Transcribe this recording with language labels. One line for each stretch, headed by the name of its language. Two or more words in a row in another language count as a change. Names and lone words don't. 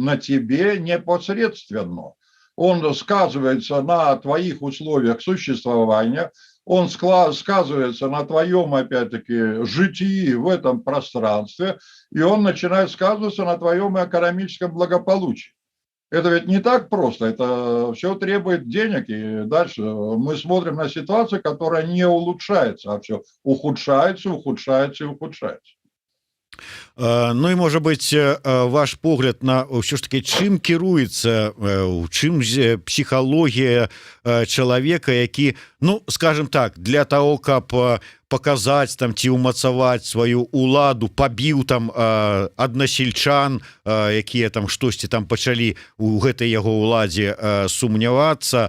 Russian: На тебе непосредственно. Он сказывается на твоих условиях существования, он сказывается на твоем, опять-таки, житии в этом пространстве, и он начинает сказываться на твоем экономическом благополучии. Это ведь не так просто, это все требует денег, и дальше мы смотрим на ситуацию, которая не улучшается, а все ухудшается, ухудшается и ухудшается.
Belarusian: Ну і можа быть ваш погляд на ўсё ж таки чым кіруецца у чым псіхалогія чалавека, які, ну скажем так, для того каб показаць там ці ўмацаваць сваю уладу, пабіў там аднасельчан, якія там штосьці там пачалі у гэтай яго ўладзе сумнявацца.